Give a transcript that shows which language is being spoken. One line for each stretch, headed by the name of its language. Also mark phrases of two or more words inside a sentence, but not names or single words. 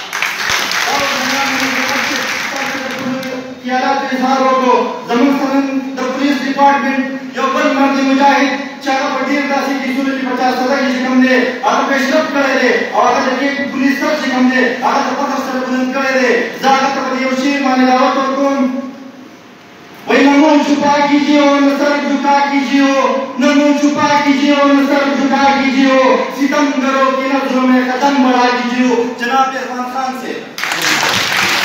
Pashto: خیالات اظهار وکړو زموږ سره د پولیس ډپارټمنټ یو بل مرد مجاهد چې هغه په ډېر داسې کیسونو کې 50 سزا کې چې کوم دی هغه پیشرفت کړی دی او هغه د دې پولیس سر چې کوم دی هغه د فخر سره بلند کړی دی زه هغه ته په یو شعر باندې دعوت ورکوم وای
Urdu: نہ منہ چھپا کیجیے اور نہ سر جھکا کیجیے نہ منہ چھپا کیجیے اور نہ سر جھکا کیجیے ستم گروں کی نظروں میں قدم بڑھا کیجیے جناب عرفان خان سے